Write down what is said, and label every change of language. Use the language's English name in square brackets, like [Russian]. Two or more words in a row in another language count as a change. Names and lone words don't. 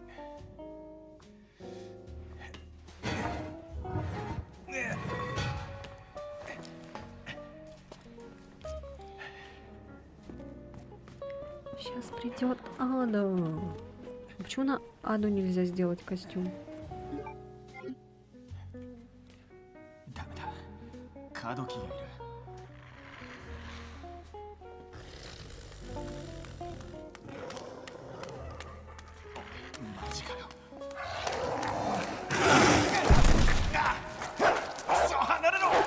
[Russian] Сейчас придет Ада. Почему на Аду нельзя сделать костюм? [Japanese] ダメだカードキーがいるマジかよそう離れろ